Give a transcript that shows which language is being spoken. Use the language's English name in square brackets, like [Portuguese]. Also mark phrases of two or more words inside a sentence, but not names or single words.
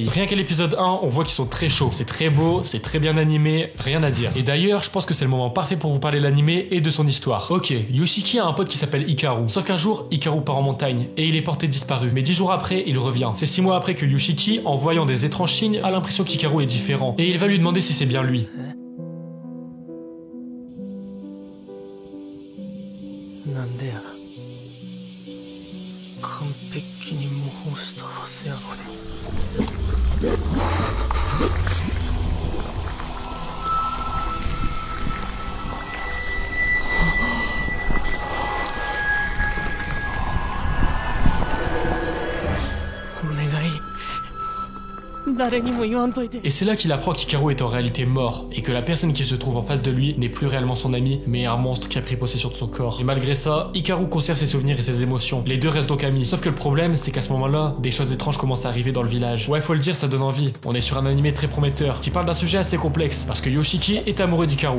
[French] Rien qu'à l'épisode 1, on voit qu'ils sont très chauds. C'est très beau, c'est très bien animé, rien à dire. Et d'ailleurs, je pense que c'est le moment parfait pour vous parler de l'animé et de son histoire. Ok, Yoshiki a un pote qui s'appelle Hikaru. Sauf qu'un jour, Hikaru part en montagne et il est porté disparu. Mais 10 jours après, il revient. C'est 6 mois après que Yoshiki, en voyant des étranges signes, a l'impression qu'Hikaru est différent. Et il va lui demander si c'est bien lui. [Japanese] なんでや完璧に模倣したはずやのに。お願い誰にも言わんといて。 [French] Et c'est là qu'il apprend qu'Hikaru est en réalité mort, et que la personne qui se trouve en face de lui n'est plus réellement son ami, mais un monstre qui a pris possession de son corps. Et malgré ça, Hikaru conserve ses souvenirs et ses émotions. Les deux restent donc amis. Sauf que le problème, c'est qu'à ce moment-là, des choses étranges commencent à arriver dans le village. Ouais, faut le dire, ça donne envie. On est sur un animé très prometteur, qui parle d'un sujet assez complexe, parce que Yoshiki est amoureux d'Hikaru.